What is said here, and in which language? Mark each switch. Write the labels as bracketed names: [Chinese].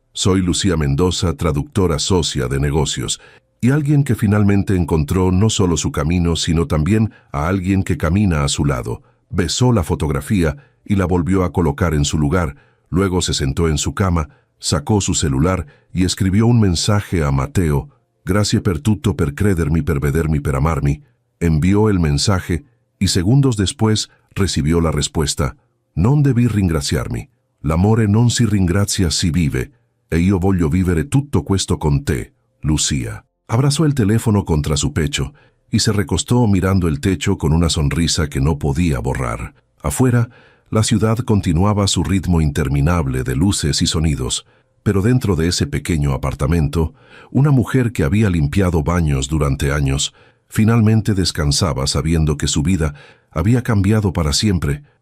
[Spanish] Soy Lucía Mendoza, traductora socia de negocios, y alguien que finalmente encontró no solo su camino, sino también a alguien que camina a su lado». Besó la fotografía y la volvió a colocar en su lugar. Luego se sentó en su cama, sacó su celular y escribió un mensaje a Mateo. [Italian] «Grazie per tutto, per credermi, per vedermi, per amarmi». [Spanish] Envió el mensaje y segundos después recibió la respuesta. [Italian] «Non devi ringraziarmi. L'amore non si ringrazia, si vive. E io voglio vivere tutto questo con te, Lucía». [Spanish] Abrazó el teléfono contra su pecho y se recostó mirando el techo con una sonrisa que no podía borrar. Afuera, la ciudad continuaba su ritmo interminable de luces y sonidos, pero dentro de ese pequeño apartamento, una mujer que había limpiado baños durante años, finalmente descansaba sabiendo que su vida había cambiado para siempre.